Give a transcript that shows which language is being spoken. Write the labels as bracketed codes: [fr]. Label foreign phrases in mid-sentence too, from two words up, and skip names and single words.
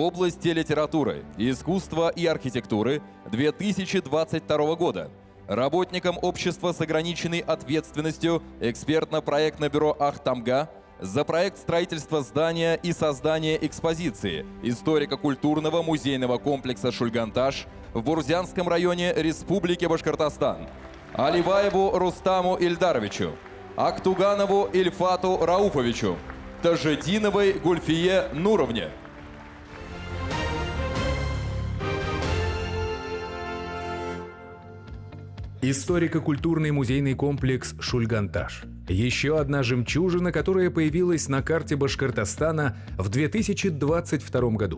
[ru] области литературы, искусства и архитектуры 2022 года работникам общества с ограниченной ответственностью экспертно-проектное бюро «Ахтамга» за проект строительства здания и создания экспозиции историко-культурного музейного комплекса «Шульганташ» в Бурзянском районе Республики Башкортостан, Алибаеву Рустаму Ильдаровичу, Актуганову Ильфату Рауфовичу, Тажединовой Гульфие Нуровне. Историко-культурный музейный комплекс «Шульганташ». Еще одна жемчужина, которая появилась на карте Башкортостана в 2022 году.